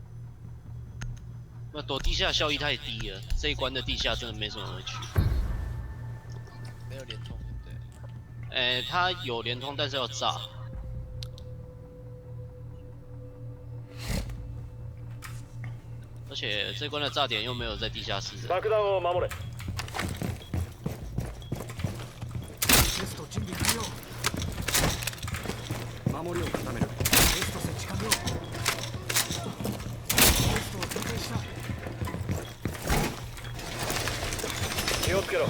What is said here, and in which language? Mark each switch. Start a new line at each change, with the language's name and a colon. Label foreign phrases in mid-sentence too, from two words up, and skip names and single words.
Chinese: 那躲地下效益太低了，这一关的地下真的没什么人会去。没有连通，对。它有连通，但是要炸。而且这关的炸点又没有在地下室。
Japanese: 爆弾を守れ。テスト準備完了。守りを固める。テスト設置完了。テストを展開した。気をつけろ。